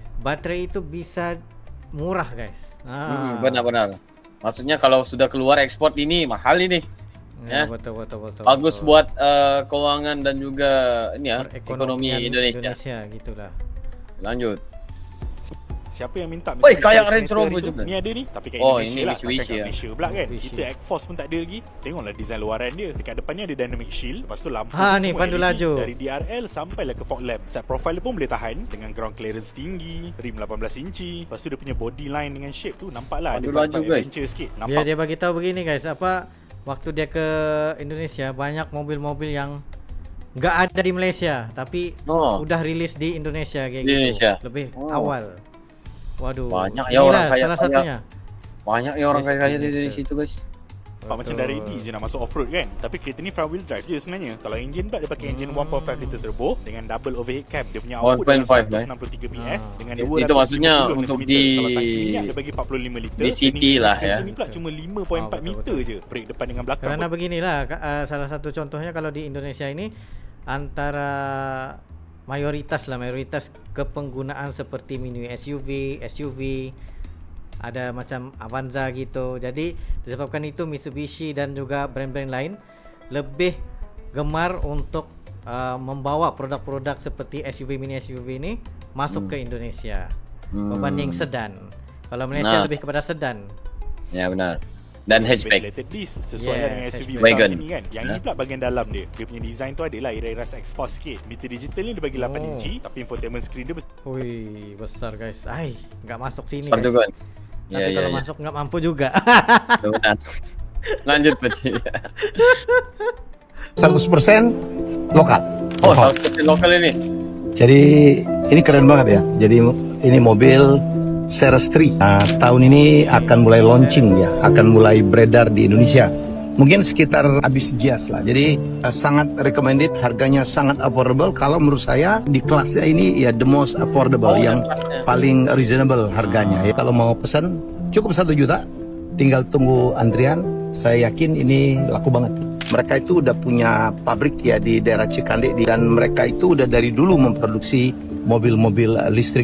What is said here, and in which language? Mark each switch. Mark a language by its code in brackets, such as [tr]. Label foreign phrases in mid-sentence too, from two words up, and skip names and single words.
[id] baterai itu bisa murah guys. Benar-benar. Maksudnya kalau sudah keluar ekspor ini mahal ini. Ya, Ya. betul. Bagus buat keuangan dan juga ini ya, ekonomi perekonomian Indonesia. Gitulah. Lanjut. Siapa yang minta Oi, kayak Mitsubishi Range Spectre Rover itu? juga. [ms] Ni ada ni, tapi kat Oh, Indonesia ini lah, Mitsubishi takkan kat ya. Malaysia pula kan. Mitsubishi. Kita X-Force pun tak ada lagi. Tengoklah design luaran dia. Dekat depannya ada [en] dynamic shield, [ms] lepas tu lampu Ha, tu ni, semua pandu LED, laju. dari DRL sampailah ke [en] fog lamp. Side profile [ms] dia pun boleh tahan dengan [en] ground clearance [ms] tinggi, rim 18 inci. Lepas tu dia punya [en] body line [ms] dengan shape tu nampaklah ada Pandu laju, vibe guys. adventure sikit. Dia Nampak dia bagi tahu begini guys, [id] waktu dia ke Indonesia banyak mobil-mobil yang nggak ada di Malaysia tapi Oh. udah rilis di Indonesia kayak Di Indonesia. gitu. Lebih Oh. awal. Waduh. Banyak ya Inilah orang kaya- salah kaya. satunya. Banyak ya orang Yes, kaya-kaya di betul. situ guys. [ms] nampak macam dah ready je nak masuk off-road kan. Tapi kereta ni [en] front wheel drive [ms] je sebenarnya. Kalau engine pula dia pakai engine 1.5 liter turbo dengan [en] double overhead cam. [ms] Dia punya output 1.5 dalam lah. 163 PS dengan Itu 250 maksudnya Nm. untuk di- Kalau tangki minyak dia bagi 45 liter. di city lah ya. Ini pula cuma 5.4 betul, meter je. Brake depan dengan belakang. [id] Karena beginilah salah satu contohnya kalau di Indonesia ini antara mayoritas kepenggunaan seperti [en] mini SUV, [id] ada macam Avanza gitu. [ms] Jadi disebabkan itu Mitsubishi dan juga brand-brand lain lebih gemar untuk membawa produk-produk seperti [en] mini SUV [ms] ini masuk ke Indonesia berbanding sedan. Kalau Malaysia Nah. lebih kepada sedan. [id] Ya benar. Dan hatchback. [en] Ventilated disc [ms] sesuai Yes, dengan SUV hatchback. besar Wagon. sini kan. Yang ini pula bahagian dalam dia. Dia punya design tu adalah iras X-Force sikit. Meter digital ni dia bagi 8 Oh. inci tapi infotainment screen dia [id] Wih, besar guys. Nggak masuk sini Besar guys. juga. Tapi Ya, kalau ya, ya. masuk nggak mampu juga. Benar. Lanjut Pakcik. 100% lokal. Oh, seperti lokal ini. Jadi ini keren banget ya. Jadi ini mobil Ceres 3. Tahun ini akan mulai launching ya, akan mulai beredar di Indonesia. Mungkin sekitar habis Gias lah. Jadi sangat recommended, harganya sangat affordable. Kalau menurut saya di kelasnya ini ya [en] the most affordable, [id] Oh, yang kelasnya. paling reasonable harganya. Ya kalau mau pesan cukup 1 juta, tinggal tunggu antrian. Saya yakin ini laku banget. Mereka itu udah punya pabrik ya di daerah Cikande dan mereka itu udah dari dulu memproduksi mobil-mobil listrik.